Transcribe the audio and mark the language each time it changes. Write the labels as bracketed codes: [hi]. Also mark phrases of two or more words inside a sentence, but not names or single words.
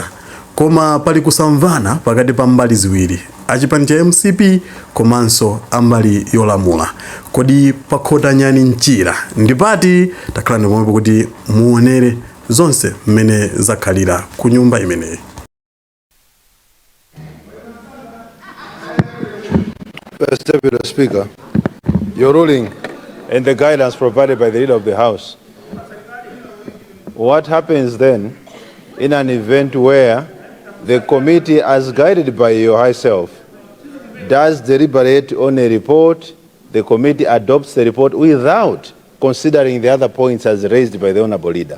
[ny] Koma pali kusamvana pakati pa mbali ziwiri, achipani cha MCP komanso ambali yolamula. Kodi pakhota nyani mchira ndipati takhala ndipomwepo kuti muonere zonse mmene zakhalira ku nyumba imeneyi. [en] First Deputy Speaker, your ruling and the guidance provided by the leader of the House. What happens then in an event where the committee, as guided by your high self, does deliberate on a report, the committee adopts the report without considering the other points as raised by the honorable leader?